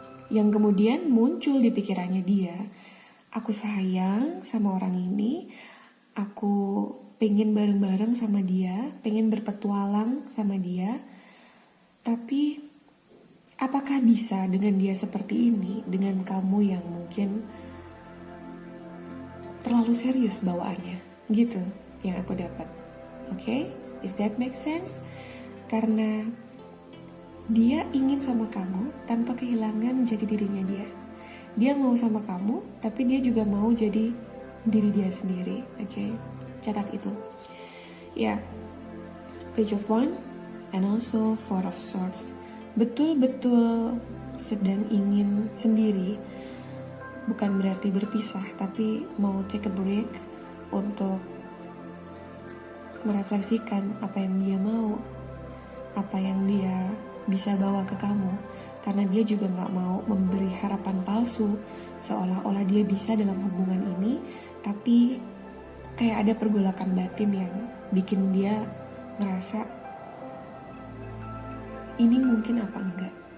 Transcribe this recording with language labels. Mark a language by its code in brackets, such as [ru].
[id] Yang kemudian muncul di pikirannya dia, aku sayang sama orang ini, aku pengen bareng-bareng sama dia, pengen berpetualang sama dia, tapi apakah bisa dengan dia seperti ini, dengan kamu yang mungkin terlalu serius bawaannya, gitu yang aku dapat. Oke? [en] Is that make sense? [id] Karena dia ingin sama kamu tanpa kehilangan jati dirinya dia. Dia mau sama kamu, tapi dia juga mau jadi diri dia sendiri. Oke? Catat itu. Ya, Page of Wands and also Four of Swords. Betul-betul sedang ingin sendiri. Bukan berarti berpisah, tapi mau [en] take a break [id] untuk merefleksikan apa yang dia mau, apa yang dia bisa bawa ke kamu. Karena dia juga gak mau memberi harapan palsu, seolah-olah dia bisa dalam hubungan ini, tapi kayak ada pergolakan batin yang bikin dia ngerasa ini mungkin apa enggak.